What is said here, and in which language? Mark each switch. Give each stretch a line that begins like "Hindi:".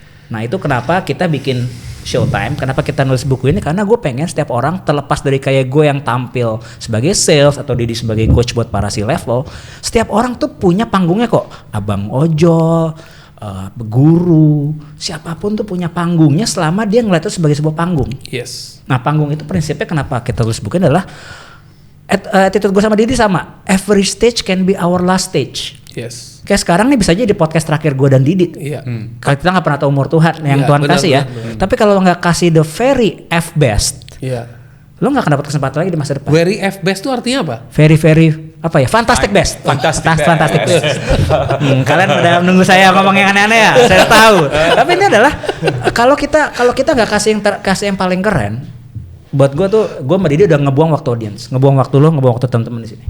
Indonesian: Nah itu kenapa kita bikin Showtime, kenapa kita nulis buku ini, karena gue pengen setiap orang terlepas dari kayak gue yang tampil sebagai sales atau Didi sebagai coach buat para C-level, setiap orang tuh punya panggungnya kok. Abang ojol, guru, siapapun tuh punya panggungnya selama dia ngeliat itu sebagai sebuah panggung.
English: Yes.
Indonesian: Nah panggung itu prinsipnya kenapa kita tulis buku ini adalah attitude gue sama Didi sama.
English: Every stage can be our last stage. Yes.
Indonesian: Kayak sekarang nih bisa aja di podcast terakhir gue dan Didi. Iya. Kalau kita nggak pernah tahu umur Tuhan yang Iya, Tuhan benar, kasih ya. benar. Tapi kalau nggak kasih
English: the very F best,
Indonesian: Iya. lo nggak akan dapat kesempatan lagi di masa depan. Very F best itu artinya apa?
English: Very
Indonesian: apa ya?
English: Fantastic best. Fantastic best.
Indonesian: Kalian udah menunggu saya ngomong yang aneh-aneh ya. Saya tahu. Tapi ini adalah kalau kita nggak kasih yang paling keren, buat gue tuh gue sama Didi udah ngebuang waktu audience, ngebuang waktu lo, ngebuang waktu teman-teman di sini.